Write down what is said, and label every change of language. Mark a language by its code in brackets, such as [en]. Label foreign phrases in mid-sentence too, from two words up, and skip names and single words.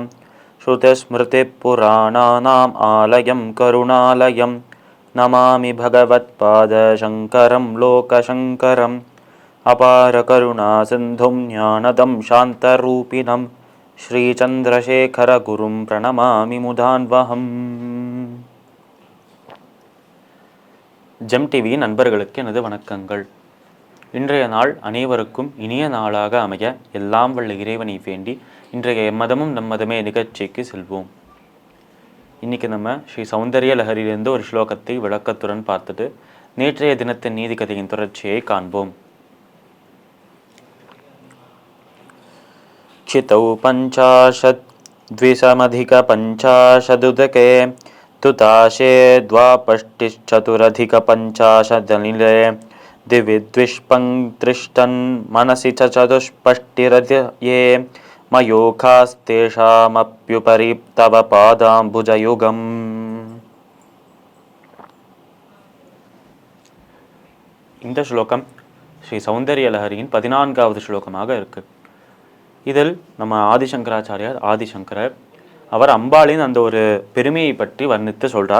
[sa] श्रुतिस्मृतिपुराणानाम् आलयं करुणालयं नमामि भगवत्पादशङ्करं लोकशङ्करम्। अपारकरुणासिन्धुं ज्ञानदं शान्तरूपिणं श्रीचन्द्रशेखरगुरुं प्रणमामि मुदान्वहम्. [ta] ஜெம் டிவி நண்பர்களுக்கு எனது வணக்கங்கள். இன்றைய நாள் அனைவருக்கும் இனிய நாளாக அமைய எல்லாம் வல்ல இறைவனை வேண்டி இன்றைய எம்மதமும் நம்மதமே நிகழ்ச்சிக்கு செல்வோம். இன்னைக்கு நம்ம ஸ்ரீ சௌந்தர்ய லஹரியிலிருந்து ஒரு ஸ்லோகத்தை விளக்கத்துடன் பார்த்துட்டு நேற்றைய தினத்தின் நீதி கதையின் தொடர்ச்சியை காண்போம். [sa] क्षितौ पञ्चाशत् द्विसमधिकपञ्चाशदुदके तुताशे द्वापष्टिश्चतुरधिकपञ्चाशदनिले दिवि द्विष्पङ्क्तिष्ठन् मनसि च चतुष्पष्टिरये मयूखास्तेषामप्युपरि तव पादाम्बुजयुगम्. [ta] இந்த ஸ்லோகம் ஸ்ரீ சௌந்தர்ய லஹரியின் 14வது ஸ்லோகமாக இருக்கு. இதில் நம்ம ஆதிசங்கரர் அவர் அம்பாளின் அந்த ஒரு பெருமையை பற்றி வர்ணித்து சொல்றார்.